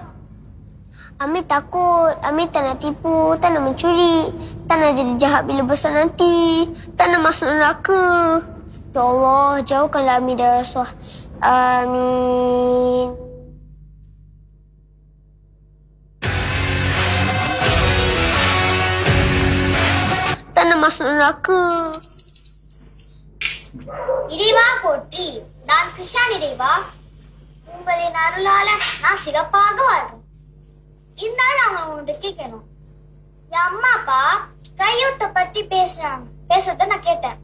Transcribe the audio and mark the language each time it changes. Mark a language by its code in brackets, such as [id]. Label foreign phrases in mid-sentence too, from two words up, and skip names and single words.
[ms] Amir takut, Amir tak nak tipu, tak nak mencuri, tak nak jadi jahat bila besar nanti, tak nak masuk neraka. Ya Allah, jauhkanlah Amir dari rasuah. Amin. Tak nak masuk neraka. [ta] இறைவா போற்றி நான் கிருஷ்ணான் இறைவா உங்களின் அருளால நான் சிறப்பாக வாழ்றேன். இருந்தாலும் அவங்க உன்கிட்ட கேட்கணும். என் அம்மா அப்பா கையூட்ட பற்றி பேசுறத நான் கேட்டேன்.